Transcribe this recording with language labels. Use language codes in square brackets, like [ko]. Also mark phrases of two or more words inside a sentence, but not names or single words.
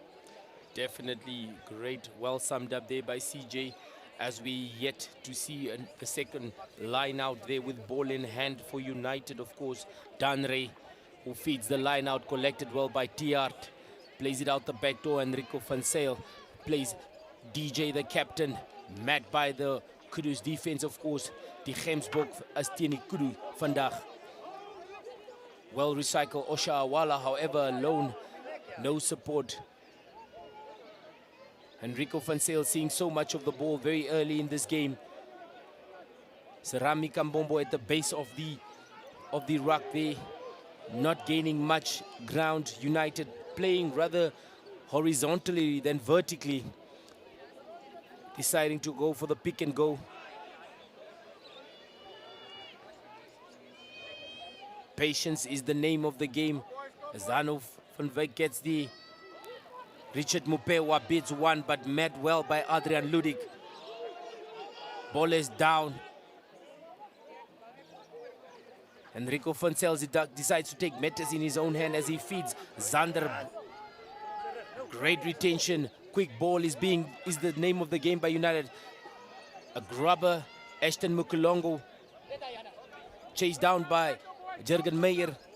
[en] Definitely great. Well summed up there by CJ, as we yet to see the second line out there with ball in hand for United. Of course, Danre, who feeds the line out, collected well by Tiart. Plays it out the back door. Enrico van Zyl plays DJ, the captain. Mad by the Kudus defense, of course. [af] Die Gemsbok as teen die Kudu vandag. [en] Well recycled Osha Awala, however, alone. No support. Enrico van Zyl seeing so much of the ball very early in this game. Serami Kambombo at the base of the ruck there, not gaining much ground. United playing rather horizontally than vertically, deciding to go for the pick and go. Patience is the name of the game. Zano van Wyk gets the Richard Mupewa beats one, but met well by Adrian Ludik. Ball is down. Enrico van Zyl decides to take matters in his own hand as he feeds Zander. Great retention. Quick ball is the name of the game by United. A grubber, Ashton Mukulongo. Chased down by Jurgen Meyer.